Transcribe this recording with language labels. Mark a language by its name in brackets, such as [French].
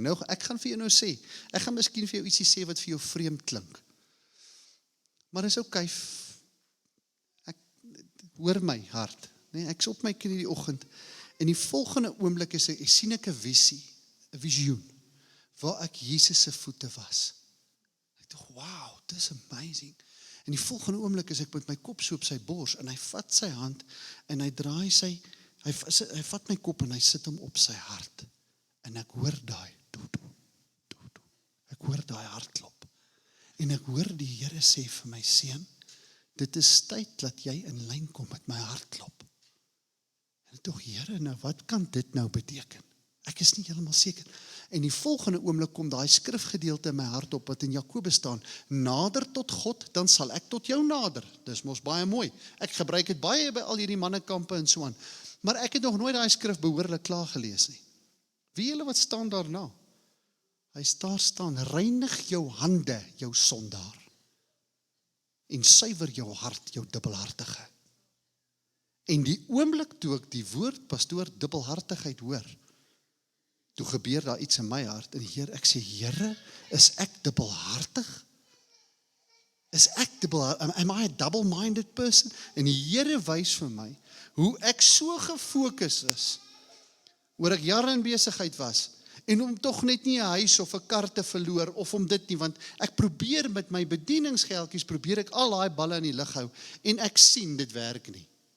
[Afrikaans] Nou, ek gaan vir jou nou sê, ek gaan miskien vir jou ietsie sê wat vir jou vreemd klink. Maar is okay, ek hoor my hart, nee, ek is op my knie die oggend, en die volgende oomblik sien ek 'n visie, 'n visioen, waar ek Jesus se voete was. Ek dink, [English] wow, this is amazing. [Afrikaans] En die volgende oomblik is ek met my kop so op sy bors, en hy vat sy hand, en hy draai hy vat my kop, en hy sit hom op sy hart, en ek hoor daai, ek hoor daai hartklop, en ek hoor die Here sê vir my, seun, dit is tyd dat jy in lyn kom met my hartklop. En tog, Here, nou wat kan dit nou beteken? Ek is nie heeltemal seker. En die volgende oomblik kom daai skrifgedeelte in my hart op, wat in Jakobus staan, nader tot God, dan sal ek tot jou nader. Dis mos baie mooi. Ek gebruik dit baie by al hierdie mannekampe en so aan. Maar ek het nog nooit daai skrif behoorlik klaar gelees nie. Wie julle wat staan daarna? Hy staan, reinig jou hande, jou sondaar, en suiwer jou hart, jou dubbelhartige. En die oomblik toe ek die woord, pastoor, dubbelhartigheid hoor, toe gebeur daar iets in my hart, en ek sê, Here, is ek dubbelhartig? [English] Am I a double-minded person? [Afrikaans] En die Here wys vir my, hoe ek so gefokus is, oor ek jare in besigheid was, en om tog net nie 'n huis of 'n kar te verloor, of om dit nie, want ek probeer met my bedieningsgeldjies, probeer ek al daai balle in die lug hou, en ek sien, dit werk nie.